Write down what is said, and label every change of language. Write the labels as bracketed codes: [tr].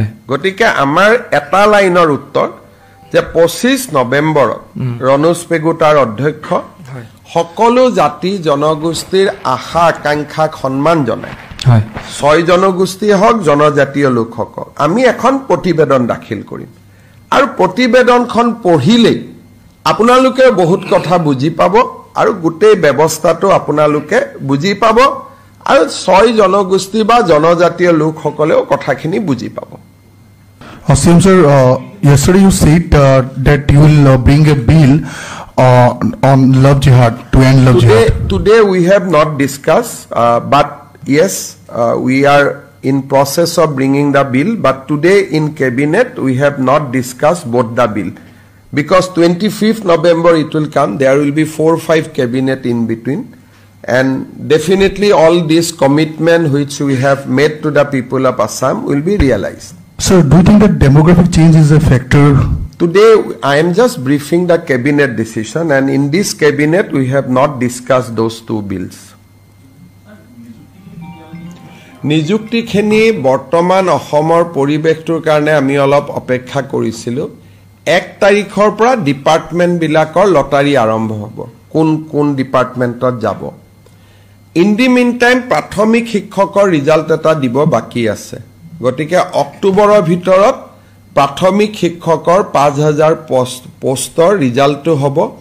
[as] গতিকে আমাৰ এটা লাইনৰ উত্তৰ যে 25 নৱেম্বৰত ৰণোজ পেগু তাৰ অধ্যক্ষ সকলো জাতি জনগোষ্ঠীৰ আশা আকাংক্ষাক সন্মান জনায়, 6 জনগোষ্ঠী হওক জনজাতীয় লোকসকল, আমি এখন প্ৰতিবেদন দাখিল কৰিম। আৰু প্ৰতিবেদনখন পঢ়িলেই আপোনালোকে বহুত কথা বুজি পাব, আৰু গোটেই ব্যৱস্থাটো আপোনালোকে বুজি পাব, আৰু 6 জনগোষ্ঠী বা জনজাতীয় লোকসকলেও কথাখিনি বুজি পাব। [en] Asim sir, yesterday you said that you will bring a bill on love jihad, to end love jihad. Today we have not discussed, but yes, we are in process of bringing the bill, but today in cabinet we have not discussed both the bill, because 25th November it will come, there will be 4 or 5 cabinet in between, and definitely all this commitment which we have made to the people of Assam will be realized. Sir, do you think that demographic change is a factor? Today, I am just briefing the cabinet decision, and in this cabinet, we have not discussed those two bills. [as] নিযুক্তিখিনি বৰ্তমান অসমৰ পৰিৱেশটোৰ কাৰণে আমি অলপ অপেক্ষা কৰিছিলোঁ 1 তাৰিখৰ পৰা ডিপাৰ্টমেণ্ট বিলাকৰ লটাৰী আৰম্ভ হ'ব কোন কোন ডিপাৰ্টমেণ্টত যাব [en] in the mean time [as] প্ৰাথমিক শিক্ষকৰ ৰিজাল্ট এটা দিব বাকি আছে গতিকে অক্টোবৰৰ ভিতৰত প্ৰাথমিক শিক্ষকৰ 5000 পোষ্টৰ ৰিজাল্টটো হ'ব